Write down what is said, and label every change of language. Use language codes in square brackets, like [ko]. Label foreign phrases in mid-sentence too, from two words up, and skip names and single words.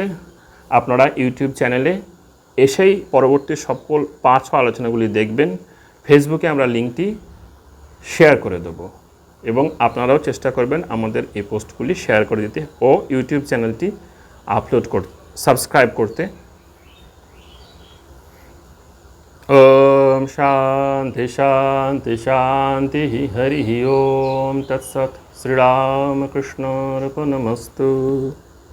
[bn] আপনারা ইউটিউব চ্যানেলে এসেই পরবর্তী সকল 5 আলোচনাগুলি দেখবেন। ফেসবুকে আমরা লিঙ্কটি শেয়ার করে দেবো এবং আপনারাও চেষ্টা করবেন আমাদের এই পোস্টগুলি শেয়ার করে দিতে ও ইউটিউব চ্যানেলটি সাবস্ক্রাইব করতে। [sa] ओम शांति शांति शांति हरि ओम तत्सत्। श्रीरामकृष्णार्पणमस्तु।